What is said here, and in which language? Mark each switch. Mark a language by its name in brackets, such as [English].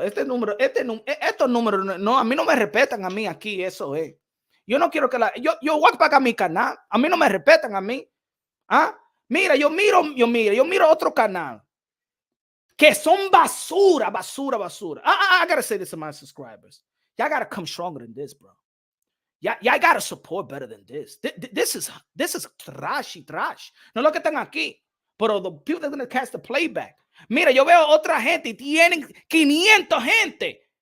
[Spanish] Estos números, no, a mí no me respetan a mí aquí. Eso es. Yo no quiero que yo voy a pagar mi canal. A mí no me respetan a mí. ¿Ah? Mira, yo miro otro canal que son basura. [English] I gotta say this to my subscribers. Y'all gotta come stronger than this, bro. Y'all gotta support better than this. This is trash. [Spanish] No lo que están aquí, pero [English] the people that are gonna catch the playback. [Spanish] Mira, yo veo otra gente y tienen 500 gente.